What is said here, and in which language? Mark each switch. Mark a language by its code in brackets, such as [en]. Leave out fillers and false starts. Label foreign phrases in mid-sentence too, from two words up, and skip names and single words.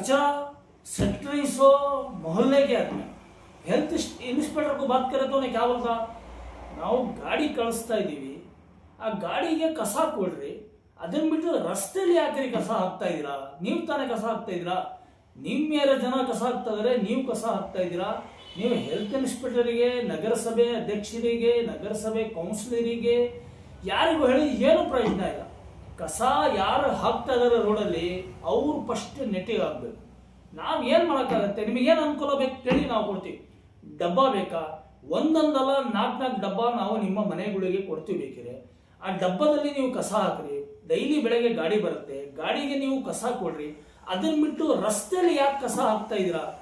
[hi] कचरा सेक्टरीज हो मोहल्ले के आदमी [en] health inspector [hi] को बात करे तो क्या बोलता [kn] ನಾವು ಗಾಡಿ ಕಳಿಸ್ತಾ ಇದ್ದೀವಿ ಆ ಗಾಡಿಗೆ ಕಸ ಕೊಡ್ರಿ ಅದನ್ನ ಬಿಟ್ಟು ರಸ್ತೆಯಲ್ಲಿ ಯಾಕ್ರಿ ಕಸ ಹಾಕ್ತಾ ಇದ್ದೀರಾ ನೀವು ತಾನೇ ಕಸ ಹಾಕ್ತಾ ಇದ್ದೀರಾ ನಿಮ್ಮ ಜನ ಕಸ ಹಾಕ್ತಾ ಇದ್ದಾರೆ ನೀವು ಕಸ ಹಾಕ್ತಾ ಇದ್ದೀರಾ ನೀವು [en] health inspectorige [kn] ನಗರಸಭೆ ಅಧ್ಯಕ್ಷರಿಗೆ ನಗರಸಭೆ ಕೌನ್ಸಿಲರಿಗೆ ಯಾರಿಗೂ ಹೇಳಿ ಏನು ಪ್ರಯೋಜನ ಇಲ್ಲ ಕಸ ಯಾರು ಹಾಕ್ತಾ ಇದ್ದಾರೆ ರೋಡಲ್ಲಿ ಅವ್ರು ಫಸ್ಟ್ ನೆಟ್ಟಿಗೆ ಹಾಕ್ಬೇಕು ನಾವು ಏನು ಮಾಡೋಕ್ಕಾಗತ್ತೆ ನಿಮಗೇನು ಅನುಕೂಲ ಬೇಕು ಕೇಳಿ ನಾವು ಕೊಡ್ತೀವಿ ಡಬ್ಬ ಬೇಕಾ ಒಂದೊಂದಲ್ಲ 4 ಡಬ್ಬ ನಾವು ನಿಮ್ಮ ಮನೆಗಳಿಗೆ ಕೊಡ್ತೀವಿ ಬೇಕಿದ್ರೆ ಆ ಡಬ್ಬದಲ್ಲಿ ನೀವು ಕಸ ಹಾಕ್ರಿ ಡೈಲಿ ಬೆಳಗ್ಗೆ ಗಾಡಿ ಬರುತ್ತೆ ಗಾಡಿಗೆ ನೀವು ಕಸ ಕೊಡ್ರಿ ಅದನ್ನ ಬಿಟ್ಟು ರಸ್ತೆಯಲ್ಲಿ ಯಾಕೆ ಕಸ ಹಾಕ್ತಾ ಇದ್ದೀರಾ